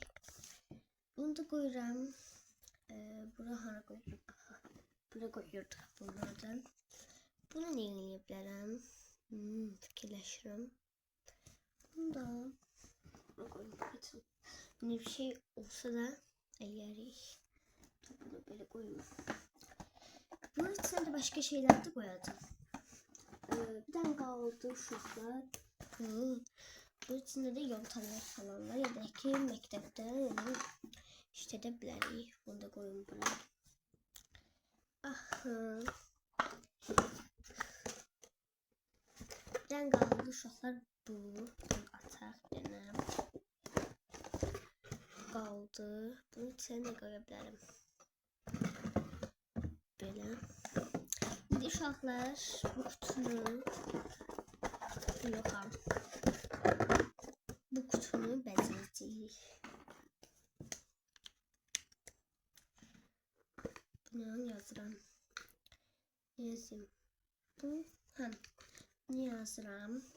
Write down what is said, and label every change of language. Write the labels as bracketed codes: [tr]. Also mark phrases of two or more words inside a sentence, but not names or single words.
[az] Bunu da qoyuram. Bura hara qoyuruq? Bura qoyuruq bunlardan. Bunu nə eləyə bilərəm? Fikirləşirəm. Bunu da bura qoyuruq. Bunu bir şey olsa da əyərik. Bunu belə qoyuruq. [tr] Bunun içine de başka şeyler de koyacağım. Bir tane kaldı uşaqlar. Bunun içinde de yontalar falan var. [az] Ya da ki məktəbdə onu işlədə bilərik. [tr] Bunu da koyun buraya. Aha. Bir tane kaldı uşaqlar bu. [az] Bunu ataq yenə. Kaldı. [tr] Bunun içine de koya bilərəm. Böyle. Bir de uşaqlar bu kutunu yoxam. [az] Bu kutunu bəzəyəcəyik. Bunu yazıram. Yazayım. Bu bunu yazıram.